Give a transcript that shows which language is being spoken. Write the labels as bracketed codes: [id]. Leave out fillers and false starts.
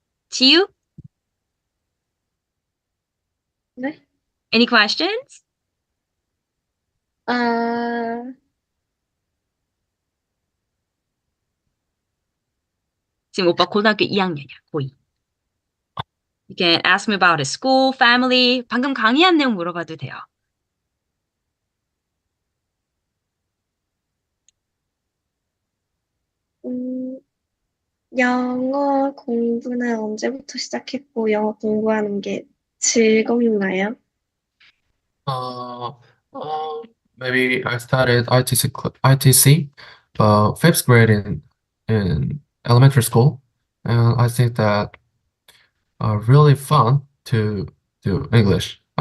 [ko] 지유? 네? [en] Any questions? [ko] 지금 오빠 고등학교 2학년이야, 고2. [en] You can ask me about his school, family. [ko] 방금 강의한 내용 물어봐도 돼요. 영어 공부는 언제부터 시작했고, 영어 공부하는 게 즐거운가요? [en] Uh, Maybe I started ITC, fifth grade in elementary school, and I think that really fun to do English.